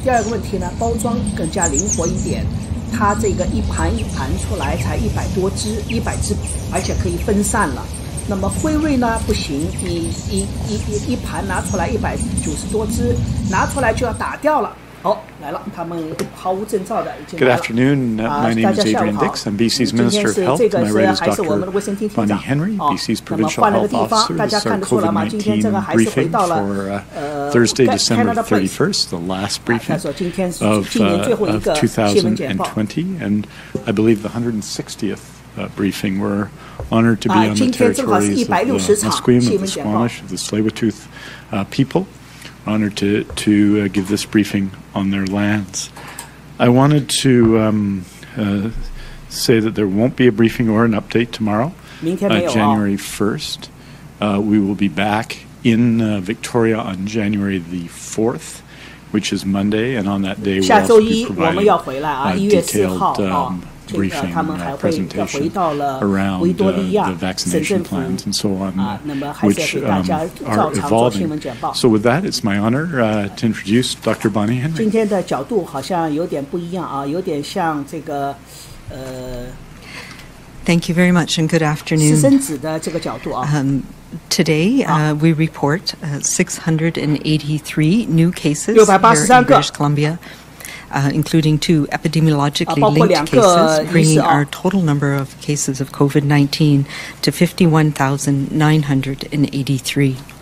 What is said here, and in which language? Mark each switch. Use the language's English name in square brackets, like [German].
[Chinese] 第二个问题呢，包装更加灵活一点，它这个一盘一盘出来才100多支，100支，而且可以分散了。那么辉瑞呢不行，你一盘拿出来190多支，拿出来就要打掉了。来了，他们毫无征兆的已经来了。 [English] Good afternoon. My name is Adrian Dix. I'm BC's Minister of Health. My rate is Dr. Bonnie Henry, BC's Provincial Health Officer. This is our COVID-19 briefing for Thursday, December 31st, the last briefing of 2020, and I believe the 160th briefing. We're honored to be on the territories of the Musqueam, of the Squamish, of the Tsleil-Waututh people. Honored to give this briefing on their lands. I wanted to say that there won't be a briefing or an update tomorrow. January 1st. We will be back in Victoria on January the 4th, which is Monday, and on that day we'll also be providing detailed briefing presentation around the vaccination plans and so on, which are evolving. So with that, it's my honor to introduce Dr. Bonnie Henry. [Chinese] 今天的角度好像有点不一样有点像这个 [English] Thank you very much and good afternoon. [Chinese] 私生子的这个角度啊。 [English] Today, we report 683 new cases here in British Columbia, including 2 epidemiologically linked cases, bringing our total number of cases of COVID-19 to 51,983.